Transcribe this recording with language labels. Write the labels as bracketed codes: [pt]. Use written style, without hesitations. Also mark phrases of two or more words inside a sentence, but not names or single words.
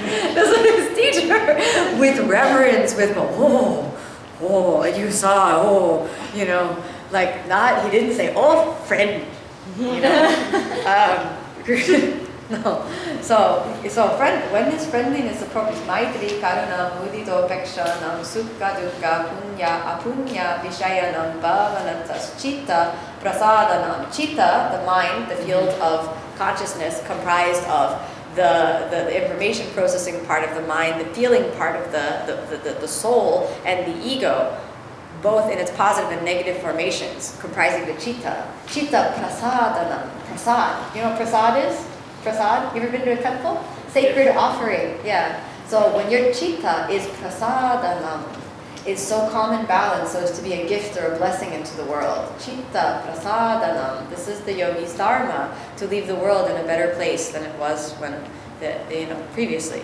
[en] This is his teacher. With reverence, with you saw, like not, he didn't say, oh, friend, no. So when is friendliness appropriate? [sa] Maitri, karuna, mudita, upekshanam, sukha, dukkha, punya, apunya, vishayanam, bhavanantas, chitta, prasadanam. [en] Chitta, the mind, the field of consciousness comprised of the information processing part of the mind, the feeling part of the soul, and the ego, both in its positive and negative formations, comprising the chitta. [sa] Chitta prasadanam. [en] Prasad. You know what prasad is? Prasad? You ever been to a temple? Sacred offering. Yeah. So when your chitta is prasadanam, it's so calm and balanced so as to be a gift or a blessing into the world. [sa] Chitta prasadanam. [en] This is the yogi's dharma, to leave the world in a better place than it was previously.